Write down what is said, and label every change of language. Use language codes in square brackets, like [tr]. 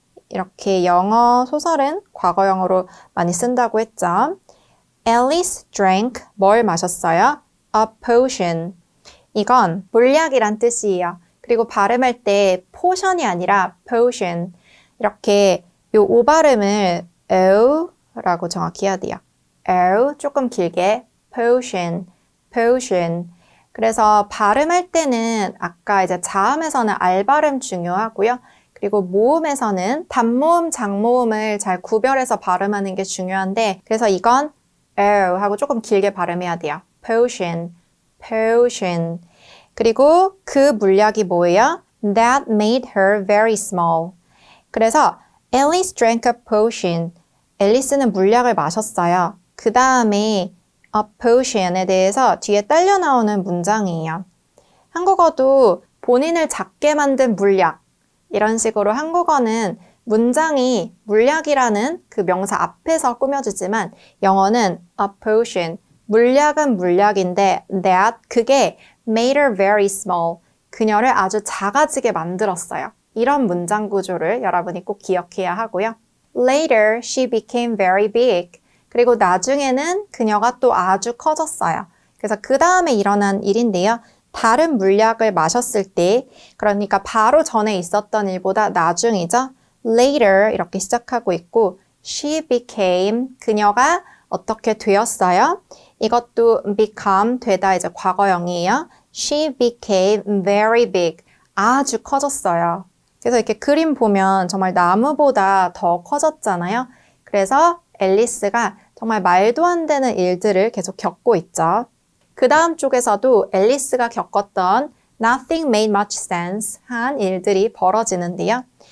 [ko] 이렇게 영어 소설은 과거형으로 많이 쓴다고 했죠. [en] Alice drank, [ko] 뭘 마셨어요? [en] A potion. [ko] 이건 물약이란 뜻이에요. 그리고 발음할 때 포션이 아니라 potion. 이렇게 요 오 발음을 o라고 정확히 해야 돼요. o 조금 길게 potion, potion. 그래서 발음할 때는 아까 이제 자음에서는 알 발음 중요하고요. 그리고 모음에서는 단모음, 장모음을 잘 구별해서 발음하는 게 중요한데 그래서 이건 o 하고 조금 길게 발음해야 돼요. potion, potion. 그리고 그 물약이 뭐예요? [en] That made her very small. [ko] 그래서 [en] Alice drank a potion. [ko] 앨리스는 물약을 마셨어요. 그 다음에 a potion에 대해서 뒤에 딸려 나오는 문장이에요. 한국어도 본인을 작게 만든 물약, 이런 식으로 한국어는 문장이 물약이라는 그 명사 앞에서 꾸며주지만 영어는 a potion, 물약은 물약인데 that, 그게 [en] made her very small, [ko] 그녀를 아주 작아지게 만들었어요. 이런 문장 구조를 여러분이 꼭 기억해야 하고요. [en] Later, she became very big. [ko] 그리고 나중에는 그녀가 또 아주 커졌어요. 그래서 그 다음에 일어난 일인데요. 다른 물약을 마셨을 때, 그러니까 바로 전에 있었던 일보다 나중이죠. Later 이렇게 시작하고 있고 [en] she became, [ko] 그녀가 어떻게 되었어요? 이것도 become, 되다 이제 과거형이에요. [en] She became very big, [ko] 아주 커졌어요. 그래서 이렇게 그림 보면 정말 나무보다 더 커졌잖아요. 그래서 앨리스가 정말 말도 안 되는 일들을 계속 겪고 있죠. 그 다음 쪽에서도 앨리스가 겪었던 [en] nothing made much sense [ko] 한 일들이 벌어지는데요.